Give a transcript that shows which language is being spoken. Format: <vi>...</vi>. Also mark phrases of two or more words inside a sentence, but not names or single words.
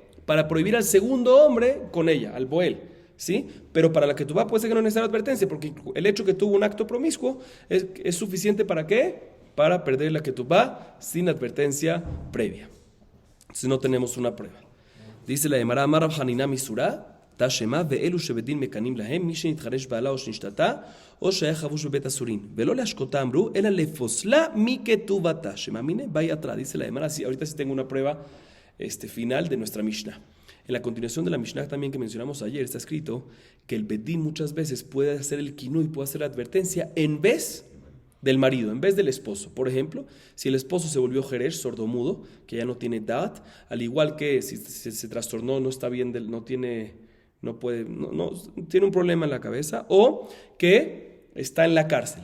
<es>Para prohibir al segundo hombre con ella, al boel, ¿sí? Pero para la ketubá puede ser que no es necesaria advertencia, porque el hecho que tuvo un acto promiscuo es suficiente ¿para qué? Para perder la ketubá sin advertencia previa. Entonces no tenemos una prueba. Dice la Gemara,</es> <he>אמר רב חנינא מסורא, תשמע ואלו שבדין מקנים להם מי שנתחרש בעלה או שנשתתה או שהיה חבוש בבית אסורין ולא להשקותה אמרו אלא לפוסלה מכתובתה שמאמינה באי atrás.</he> <es>Dice la Gemara, ahorita sí tengo una prueba final de nuestra Mishnah. En la continuación de la Mishnah también que mencionamos ayer está escrito que el bedín muchas veces puede hacer el kinui, puede hacer la advertencia en vez del marido, en vez del esposo. Por ejemplo, si el esposo se volvió jeresh, sordomudo, que ya no tiene dat, al igual que si se trastornó, no está bien, no tiene un problema en la cabeza, o que está en la cárcel.</es>